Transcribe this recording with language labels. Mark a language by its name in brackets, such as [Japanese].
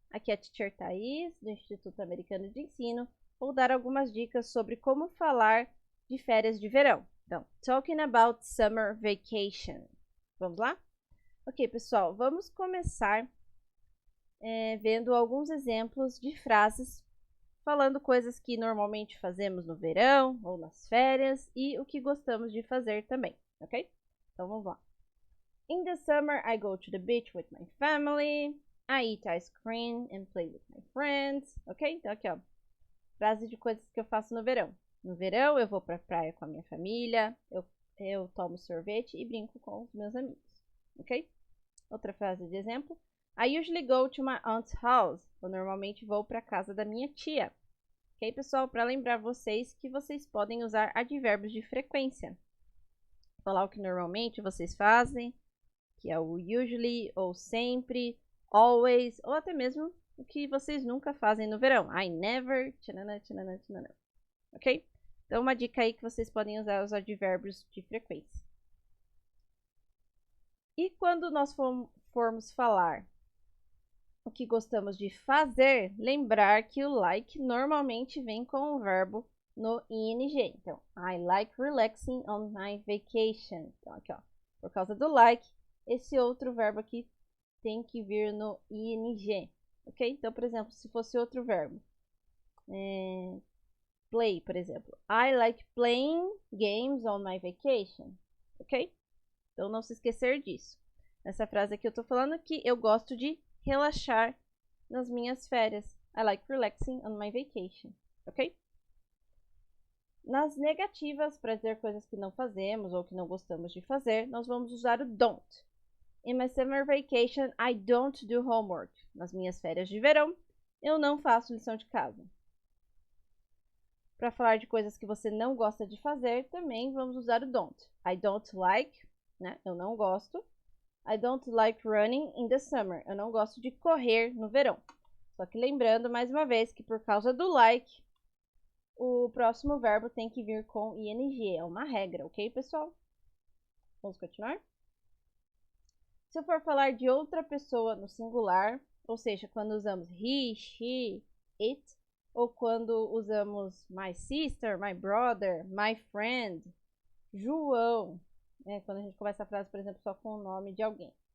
[Portuguese] Aqui é a Teacher Thaís, do Instituto Americano de Ensino. Vou dar algumas dicas sobre como falar de férias de verão. Então, [English] talking about summer vacation. [Portuguese] Vamos lá? Ok, pessoal, vamos começar vendo alguns exemplos de frases falando coisas que normalmente fazemos no verão ou nas férias e o que gostamos de fazer também, ok? Então, vamos lá. [English] In the summer, I go to the beach with my family. I eat ice cream and play with my friends. [Portuguese] Ok? Então, aqui, ó. Frase de coisas que eu faço no verão. No verão, eu vou pra praia com a minha família. Eu tomo sorvete e brinco com os meus amigos. Ok? Outra frase de exemplo. [English] I usually go to my aunt's house. [Portuguese] Eu normalmente vou para casa da minha tia. Ok, pessoal? Para lembrar vocês que vocês podem usar advérbios de frequência. Falar o que normalmente vocês fazem, que é o usually, ou sempre, always, ou até mesmo o que vocês nunca fazem no verão. [English] I never, [Portuguese] tchanana, tchanana, tchanana. Ok? Então, uma dica aí que vocês podem usar os advérbios de frequência. E quando nós formos falar o que gostamos de fazer, lembrar que o like normalmente vem com o verbo no ing. [English] Então, I like relaxing on my vacation. [Portuguese] Então, aqui, ó, por causa do like, esse outro verbo aqui tem que vir no ing, ok? Então, por exemplo, se fosse outro verbo, play, por exemplo. [English] I like playing games on my vacation, ok? [Portuguese] Então, não se esquecer disso. Nessa frase aqui eu tô falando que eu gosto de relaxar nas minhas férias. [English] I like relaxing on my vacation, ok? [Portuguese] Nas negativas, para dizer coisas que não fazemos ou que não gostamos de fazer, nós vamos usar o don't. [English] In my summer vacation, I don't do homework. [Portuguese] Nas minhas férias de verão, eu não faço lição de casa. Para falar de coisas que você não gosta de fazer, também vamos usar o don't. [English] I don't like, [Portuguese] né? Eu não gosto. [English] I don't like running in the summer. [Portuguese] Eu não gosto de correr no verão. Só que lembrando, mais uma vez, que por causa do like, o próximo verbo tem que vir com ing. É uma regra, ok, pessoal? Vamos continuar? Se eu for falar de outra pessoa no singular, ou seja, quando usamos he, she, it, ou quando usamos [English] my sister, my brother, my friend, [Portuguese] João, quando a gente começa a frase, por exemplo, só com o nome de alguém.